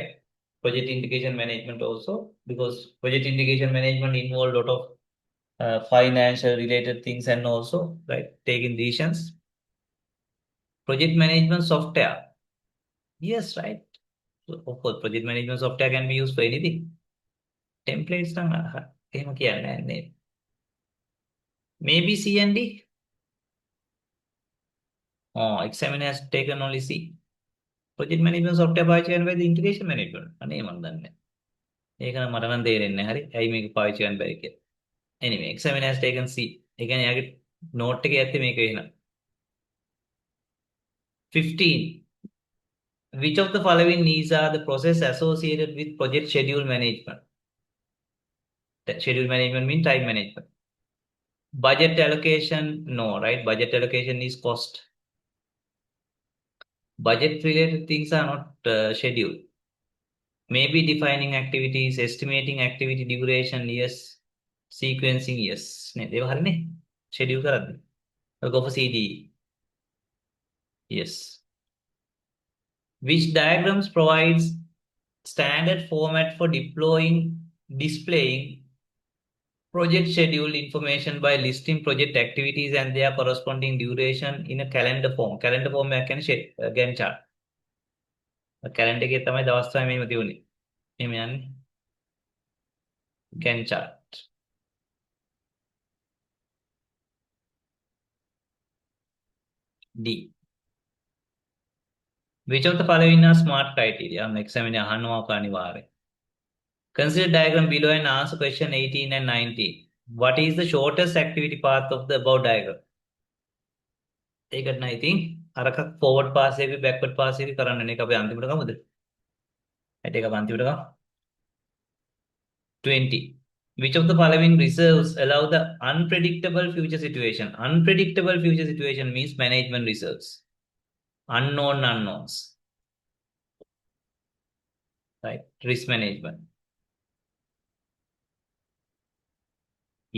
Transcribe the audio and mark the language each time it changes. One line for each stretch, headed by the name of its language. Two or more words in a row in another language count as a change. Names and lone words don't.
English: Project integration management also, because project integration management involve a lot of financial related things and also, right, taking decisions. Project management software. Yes, right. So, of course, project management software can be used for anything.
Sinhala: Templates නම් එහෙම කියන්නේ නැහැ.
English: Maybe C and D. Oh, examiner has taken only C. Project management software
Sinhala: පාවිච්චි කරන බැරිද
English: integration management?
Sinhala: අනේ මන් දන්නේ නැහැ. ඒක නම් මට නම් තේරෙන්නේ නැහැ. හරි. ඇයි මේක පාවිච්චි කරන්න බැරි කියලා.
English: Anyway, examiner has taken C.
Sinhala: ඒ කියන්නේ යාගේ note එකේ ඇත්තේ මේක වෙනවා. 15.
English: Which of the following needs are the process associated with project schedule management? That schedule management means time management. Budget allocation, no, right? Budget allocation is cost. Budget related things are not scheduled. Maybe defining activities, estimating activity duration, yes. Sequencing, yes.
Sinhala: නේද? ඒව හරිනේ. Schedule කරද්දී.
English: I'll go for CD. Yes. Which diagrams provides standard format for displaying project schedule information by listing project activities and their corresponding duration in a calendar form. Calendar form
Sinhala: එකක් කියන්නේ
English: Gantt chart.
Sinhala: calendar එකේ තමයි දවස් තමයි මෙහෙම තියුනේ. එහෙම යන්නේ.
English: Gantt chart. D. Which of the following are smart criteria?
Sinhala: examiner අහනවා අනිවාර්යයෙන්.
English: Consider diagram below and answer question 18 and 19. What is the shortest activity path of the above diagram?
Sinhala: ඒකට නම් ඉතින් අරක
English: forward pass
Sinhala: එකේ
English: backward pass
Sinhala: එකේ කරන්න නේ. අපි අන්තිමට ගමුද? ඇයි ඒක අන්තිමට ගමු? 20.
English: Which of the following reserves allow the unpredictable future situation? Unpredictable future situation means management reserves. Unknown unknowns. Right? Risk management. E.